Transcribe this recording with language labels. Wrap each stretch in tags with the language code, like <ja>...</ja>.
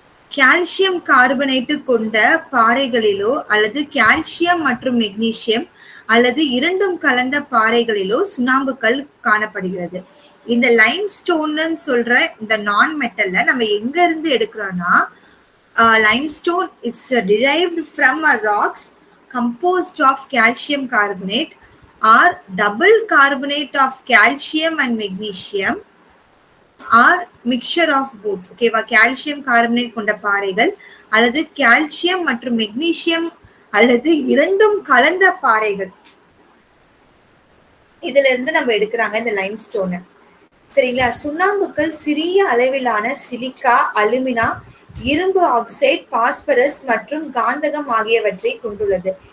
<ta>Calcium carbonate கொண்ட பாறைகளிலோ அல்லது calcium மற்றும் மெக்னீசியம் அல்லது இரண்டும் கலந்த பாறைகளிலோ சுண்ணாம்புக்கல் காணப்படுகிறது. இந்த லைம்ஸ்டோன்னு சொல்ற இந்த நான் மெட்டல்ல நம்ம எங்க இருந்து எடுக்கிறோம்னா,</ta> <en>limestone is derived from a rocks composed of calcium carbonate or double carbonate of calcium and magnesium or mixture of both.</en> <ta>ஓகேவா? கால்சியம் கார்பனேட் கொண்ட பாறைகள் அல்லது கால்சியம் மற்றும் மெக்னீசியம் அல்லது இரண்டும் கலந்த பாறைகள், இதுல இருந்து நம்ம எடுக்கிறாங்க இந்த லைம்ஸ்டோனை. சரிங்களா? சுண்ணாம்புக்கள் சிறிய அளவிலான சிலிக்கா, அலுமினா, இரும்பு ஆக்சைடு, பாஸ்பரஸ் மற்றும் காந்தகம் ஆகியவற்றை கொண்டுள்ளது.</ta>